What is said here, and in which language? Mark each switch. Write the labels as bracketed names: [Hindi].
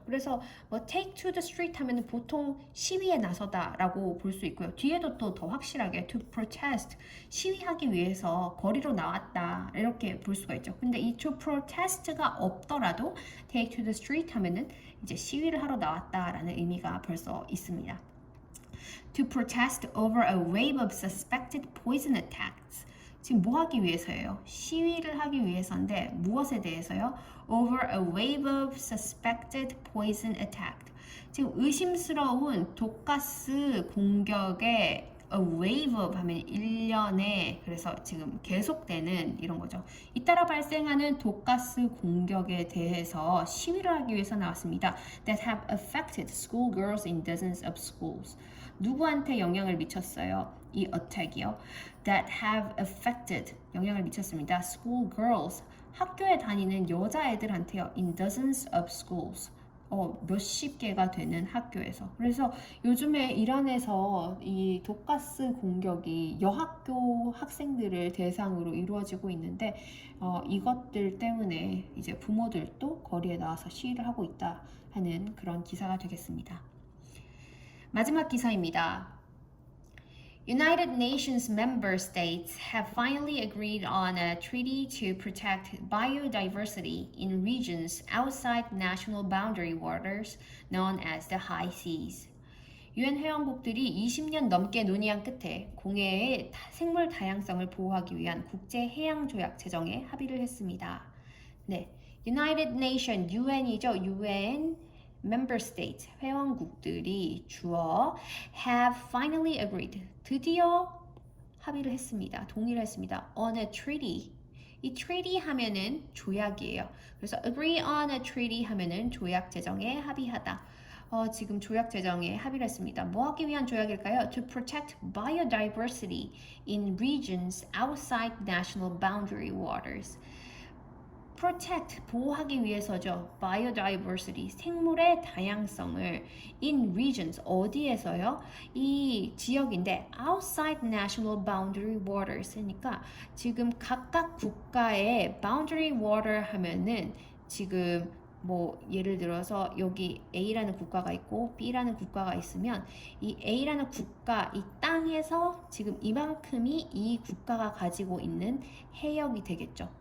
[Korean] 그래서 뭐 [English] take to the street [Korean] 하면은 보통 시위에 나서다라고 볼 수 있고요. 뒤에도 또 더 확실하게 to protest 시위하기 위해서 거리로 나왔다 이렇게 볼 수가 있죠. 근데 이 to protest가 없더라도 [English] take to the street [Korean] 하면은 이제 시위를 하러 나왔다라는 의미가 벌써 있습니다. [English] To protest over a wave of suspected poison attacks. [Korean] 지금 뭐 하기 위해서예요? 시위를 하기 위해서인데 무엇에 대해서요? [English] Over a wave of suspected poison attack. [Korean] 지금 의심스러운 독가스 공격에 A wave of 하면 1년에 그래서 지금 계속되는 이런 거죠. 잇따라 발생하는 독가스 공격에 대해서 시위를 하기 위해서 나왔습니다. [English] That have affected schoolgirls in dozens of schools. [Korean] 누구한테 영향을 미쳤어요? 이 attack이요. [English] That have affected [Korean] 영향을 미쳤습니다. schoolgirls 학교에 다니는 여자애들한테요. [English] in dozens of schools. [Korean] 몇십 개가 되는 학교에서. 그래서 요즘에 이란에서 이 독가스 공격이 여학교 학생들을 대상으로 이루어지고 있는데 이것들 때문에 이제 부모들도 거리에 나와서 시위를 하고 있다 하는 그런 기사가 되겠습니다. 마지막 기사입니다. [English] United Nations member states have finally agreed on a treaty to protect biodiversity in regions outside national boundary waters known as the high seas. [Korean] 유엔 회원국들이 20년 넘게 논의한 끝에 공해의 생물 다양성을 보호하기 위한 국제 해양 조약 제정에 합의를 했습니다. 네, United Nation UN이죠. UN member states 회원국들이 주어 [English] have finally agreed [Korean] 드디어 합의를 했습니다. 동의를 했습니다. on a treaty. 이 treaty 하면은 조약이에요. 그래서 [English] agree on a treaty [Korean] 하면은 조약 제정에 합의하다. 지금 조약 제정에 합의를 했습니다. 뭐 하기 위한 조약일까요? [English] To protect biodiversity in regions outside national boundary waters. [Korean] protect, 보호하기 위해서죠. biodiversity, 생물의 다양성을 in regions, 어디에서요? 이 지역인데 [English] outside national boundary waters [Korean] 그러니까 지금 각각 국가의 boundary water 하면은 지금 뭐 예를 들어서 여기 A라는 국가가 있고 B라는 국가가 있으면 이 A라는 국가, 이 땅에서 지금 이만큼이 이 국가가 가지고 있는 해역이 되겠죠.